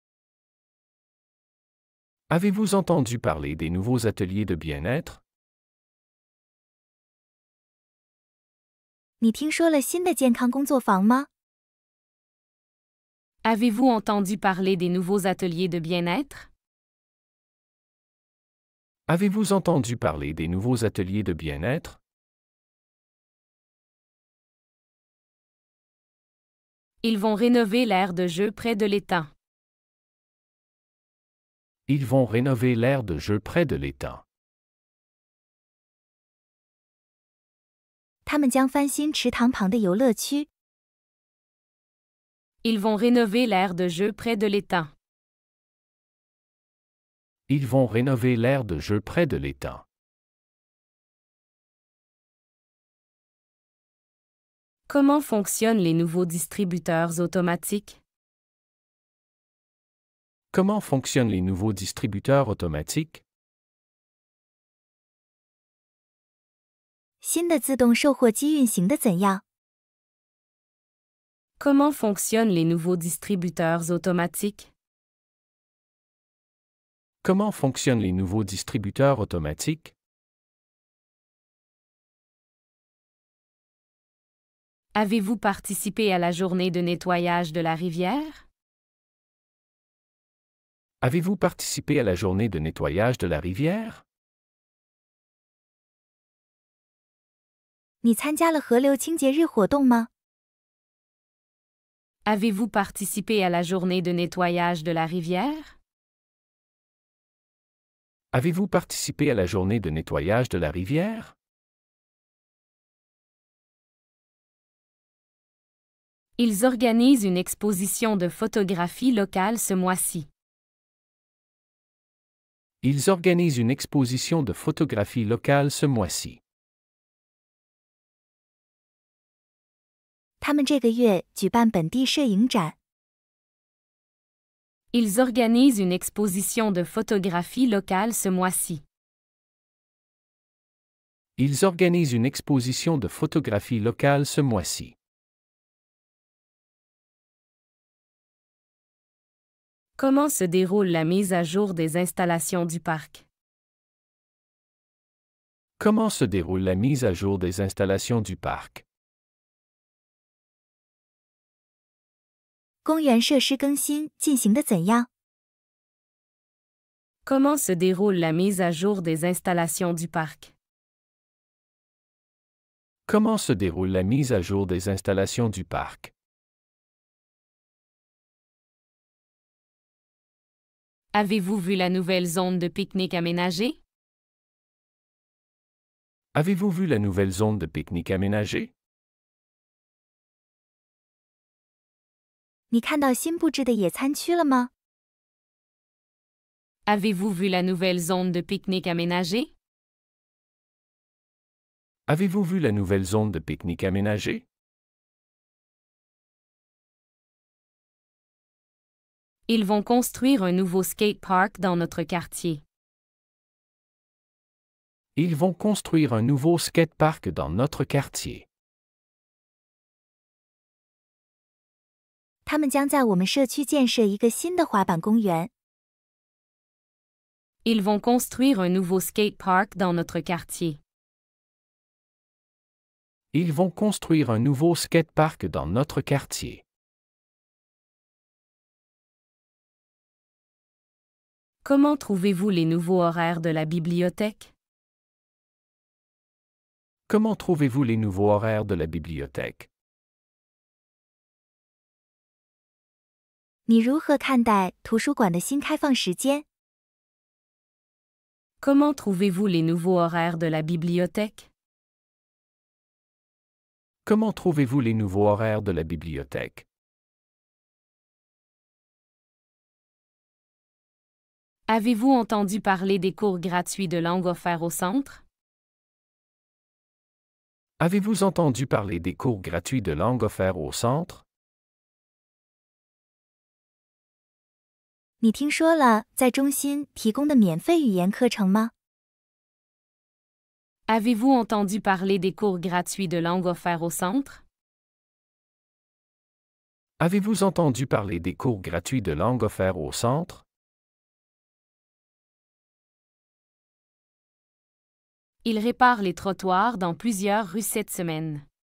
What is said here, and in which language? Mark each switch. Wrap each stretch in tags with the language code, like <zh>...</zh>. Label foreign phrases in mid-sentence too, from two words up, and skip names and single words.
<fr>Avez-vous entendu parler des nouveaux ateliers de bien-être?</fr> <zh>你听说了新的健康工作坊吗？</zh> <fr>Avez-vous entendu parler des nouveaux ateliers de bien-être? Avez-vous entendu parler des nouveaux ateliers de bien-être? Ils vont rénover l'aire de jeu près de l'étang. Ils vont rénover l'aire de jeu près de l'étang.</fr> <zh>他们将翻新池塘旁的游乐区。</zh> <fr>Ils vont rénover l'aire de jeu près de l'étang. Ils vont rénover l'aire de jeu près de l'étang. Comment fonctionnent les nouveaux distributeurs automatiques? Comment fonctionnent les nouveaux distributeurs automatiques?</fr> <zh>新的自动售货机运行的怎样？</zh> <fr>Comment fonctionnent les nouveaux distributeurs automatiques? Comment fonctionnent les nouveaux distributeurs automatiques? Avez-vous participé à la journée de nettoyage de la rivière? Avez-vous participé à la journée de nettoyage de la rivière?</fr> <zh>你参加了河流清洁日活动吗？</zh> <fr>Avez-vous participé à la journée de nettoyage de la rivière? Avez-vous participé à la journée de nettoyage de la rivière? Ils organisent une exposition de photographie locale ce mois-ci. Ils organisent une exposition de photographie locale ce mois-ci.</fr> <zh>他们这个月举办本地摄影展。</zh> <fr>Ils organisent une exposition de photographie locale ce mois-ci. Ils organisent une exposition de photographie locale ce mois-ci. Comment se déroule la mise à jour des installations du parc? Comment se déroule la mise à jour des installations du parc?</fr> <zh>公园设施更新进行的怎样？</zh> <fr>Comment se déroule la mise à jour des installations du parc? Comment se déroule la mise à jour des installations du parc? Avez-vous vu la nouvelle zone de pique-nique aménagée? Avez-vous vu la nouvelle zone de pique-nique aménagée?</fr> <zh>你看到新布置的野餐区了吗？</zh> <fr>Avez-vous vu la nouvelle zone de pique-nique aménagée? Avez-vous vu la nouvelle zone de pique-nique aménagée? Ils vont construire un nouveau skate park dans notre quartier. Ils vont construire un nouveau skatepark dans notre quartier.</fr> <zh>他们将在我们社区建设一个新的滑板公园。</zh> <fr>Ils vont construire un nouveau skate park dans notre quartier. Ils vont construire un nouveau skatepark dans notre quartier. Comment trouvez-vous les nouveaux horaires de la bibliothèque? Comment trouvez-vous les nouveaux horaires de la bibliothèque?</fr> <zh>你如何看待图书馆的新开放时间？</zh> <fr>Comment trouvez-vous les nouveaux horaires de la bibliothèque? Comment trouvez-vous les nouveaux horaires de la bibliothèque? Avez-vous entendu parler des cours gratuits de langue offerts au centre? Avez-vous entendu parler des cours gratuits de langue offerts au centre?</fr> <zh>你听说了在中心提供的免费语言课程吗？</zh> <fr>Avez-vous entendu parler des cours gratuits de langue offerts au centre? Avez-vous entendu parler des cours gratuits de langue offerts au centre? Il répare les trottoirs dans plusieurs rues cette semaine.</fr>